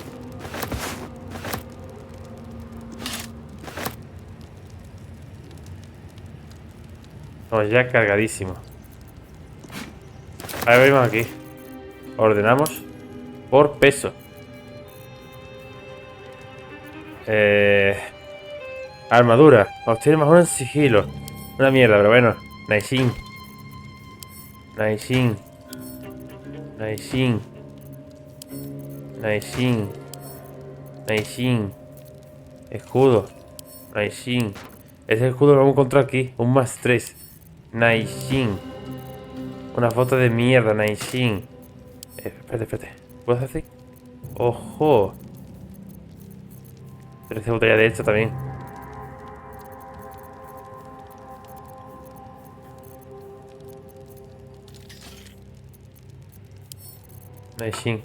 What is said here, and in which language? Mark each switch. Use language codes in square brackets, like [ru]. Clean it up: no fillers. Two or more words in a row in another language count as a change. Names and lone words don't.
[es] Estamos ya cargadísimos. A ver, venimos aquí. Ordenamos por peso. Armadura. Obtiene más uno en sigilo. Una mierda, pero bueno. Naisin. Naisin. Naisin. Naisin. Naisin. Escudo. Naisin. Ese escudo lo vamos a encontrar aquí. Un +3. Naisin. Una foto de mierda, Naisin. Espérate. ¿Puedo hacer así? ¡Ojo! 13 botellas de esta también. Naisin.